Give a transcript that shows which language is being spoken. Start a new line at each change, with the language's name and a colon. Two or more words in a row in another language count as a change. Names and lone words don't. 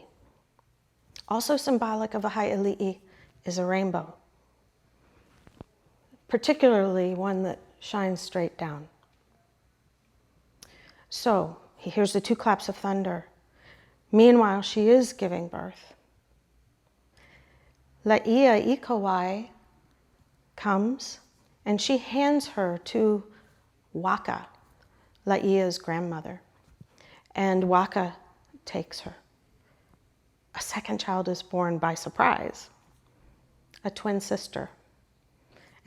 English: Also symbolic of a high ali'i is a rainbow, particularly one that shines straight down. So he hears the 2 claps of thunder. Meanwhile, she is giving birth. Lāʻieikawai comes and she hands her to Waka, Lāʻie's grandmother. And Waka takes her. A second child is born by surprise, a twin sister.